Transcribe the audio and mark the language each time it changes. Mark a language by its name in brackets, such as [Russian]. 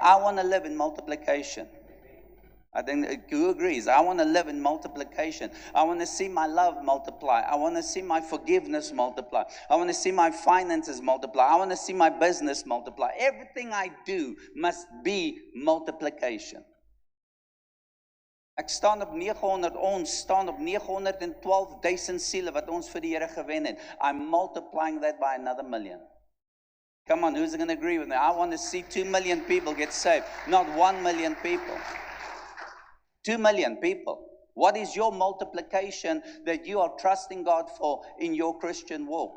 [English] I want to live in multiplication. I think, who agrees? I want to live in multiplication. I want to see my love multiply. I want to see my forgiveness multiply. I want to see my finances multiply. I want to see my business multiply. Everything I do must be multiplication. [Afrikaans] Ek staan op 900, ons staan op 912,000 siele wat ons vir die Here gewen het. [English] I'm multiplying that by another million. Come on, who's going to agree with me? I want to see 2 million people get saved, not 1 million people. 2 million people. What is your multiplication that you are trusting God for in your Christian walk?